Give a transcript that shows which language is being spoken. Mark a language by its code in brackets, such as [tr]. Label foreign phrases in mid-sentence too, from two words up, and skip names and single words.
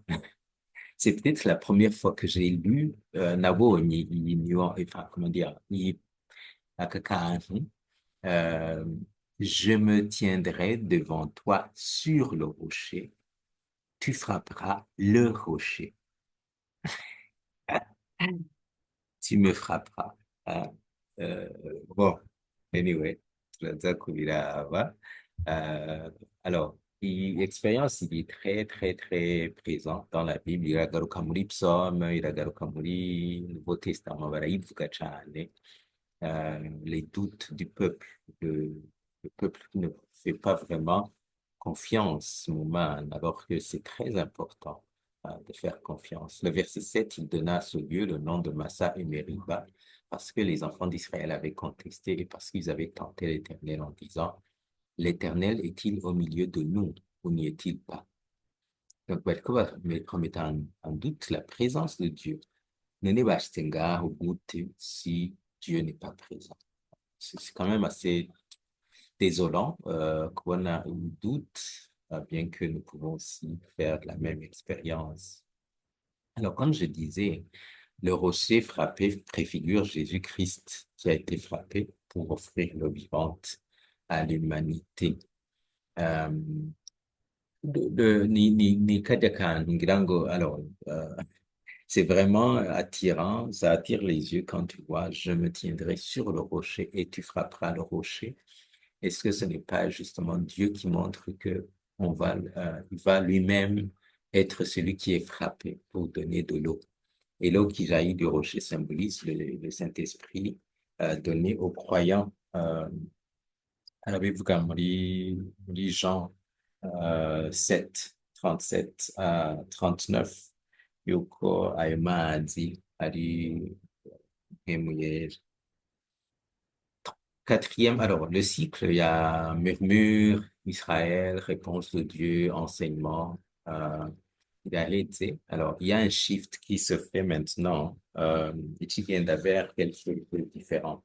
[fr] C'est peut-être la première fois que j'ai lu enfin, comment dire, [rn] aka kantu, [fr] euh, je me tiendrai devant toi sur le rocher, tu frapperas le rocher, tu me frapperas. Ah, euh, bon, anyway, [rn] turaza kubiraba. [fr] Euh, alors, l'expérience, il est très, très, très présent dans la Bible. [rn] Iragaruka muri Psaume, iragaruka muri Nouveau Testament, barayivuga cane. [fr] Les doutes du peuple, le peuple qui ne fait pas vraiment confiance au man, alors que c'est très important de faire confiance. Le verset 7, il donna à ce lieu le nom de Massa et Meriba, parce que les enfants d'Israël avaient contesté et parce qu'ils avaient tenté l'Éternel en disant, l'Éternel est-il au milieu de nous ou n'y est-il pas? Donc, bariko remettre en doute la présence de Dieu. [rn] None bashitse ngaho gute [fr] si Dieu n'est pas présent? C'est quand même assez désolant qu'on a un doute, bien que nous pouvons aussi faire la même expérience. Alors, comme je disais, le rocher frappé préfigure Jésus-Christ qui a été frappé pour offrir l'eau vivante à l'humanité. [rn] Euh, ni kajya kantu ngira ngo, [fr] alors, c'est vraiment attirant, ça attire les yeux quand tu vois, je me tiendrai sur le rocher et tu frapperas le rocher. Est-ce que ce n'est pas justement Dieu qui montre que il va lui-même être celui qui est frappé pour donner de l'eau? Et l'eau qui jaillit du rocher symbolise le Saint-Esprit donné aux croyants. [rn] Arabivuga muri Jean 7, 37 à 39, yuko ayo mazi ari mpwemu yera. [fr] Quatrième, alors le cycle, il y a murmure, Israël, réponse de Dieu, enseignement, il a été. Alors, il y a un shift qui se fait maintenant, et qui vient vers quelque chose de différent.